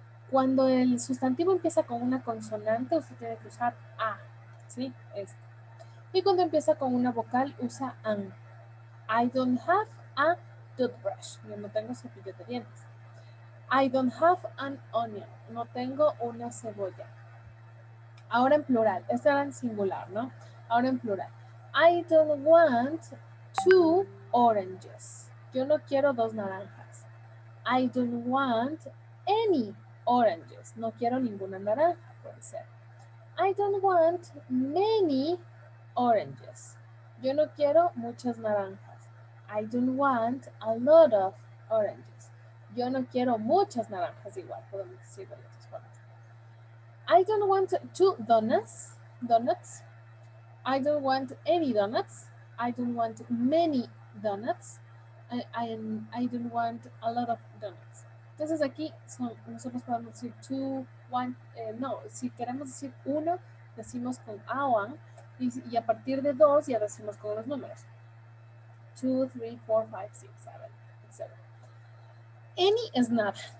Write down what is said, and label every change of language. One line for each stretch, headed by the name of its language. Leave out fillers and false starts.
Spanish: Cuando el sustantivo empieza con una consonante, usted tiene que usar a, ¿sí? Y cuando empieza con una vocal, usa an.
English: I don't have a toothbrush.
Spanish: Yo no tengo cepillo de dientes.
English: I don't have an onion.
Spanish: No tengo una cebolla. Ahora en plural. Este era en singular, ¿no? Ahora en plural.
English: I don't want 2 oranges.
Spanish: Yo no quiero 2 naranjas.
English: I don't want any oranges.
Spanish: No quiero ninguna naranja, puede ser.
English: I don't want many oranges.
Spanish: Yo no quiero muchas naranjas.
English: I don't want a lot of oranges.
Spanish: Yo no quiero muchas naranjas igual, podemos decirlo de otras formas.
English: I don't want two donuts. I don't want any donuts. I don't want many donuts. I don't want a lot of donuts.
Spanish: Entonces aquí nosotros podemos decir two, one, no, si queremos decir uno, decimos con a one, y a partir de dos ya decimos con los números. 2, 3, 4, 5, 6, 7, etc. Any es nada.